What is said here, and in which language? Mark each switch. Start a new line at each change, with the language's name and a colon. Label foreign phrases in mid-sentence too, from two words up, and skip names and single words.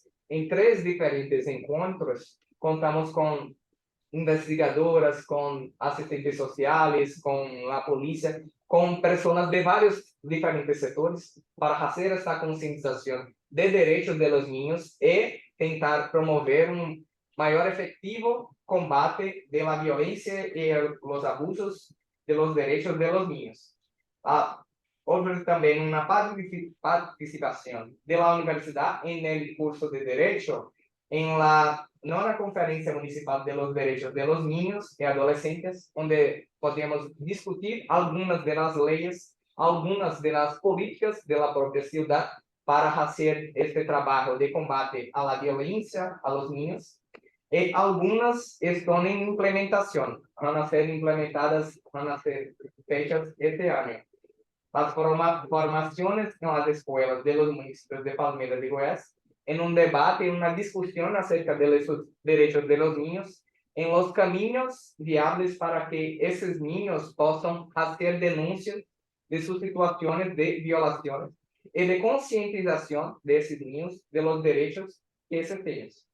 Spanish: En 3 diferentes encuentros contamos con investigadoras, con asistentes sociales, con la policía, con personas de varios diferentes sectores para hacer esta concientización de derechos de los niños y tentar promover un mayor efectivo combate de la violencia y los abusos de los derechos de los niños.
Portuguese: houve também uma participação da universidade em curso de Direito em
Spanish: la nona
Portuguese: Conferência Municipal de los Derechos de
Spanish: los Niños
Portuguese: y Adolescentes, onde podemos discutir algumas das leis, algumas das políticas da própria cidade para fazer este trabalho de combate à violência a los niños. E algumas estão em implementação, vão ser implementadas, vão ser feitas este ano. As formações em
Spanish: las escolas de los municipios de Palmeiras de Goiás, en un debate, en una discusión acerca de los derechos de los niños, en los caminos viables para que esos niños puedan hacer denuncias de sus situaciones de violaciones y de concientización de esos niños de los derechos que esos tienen.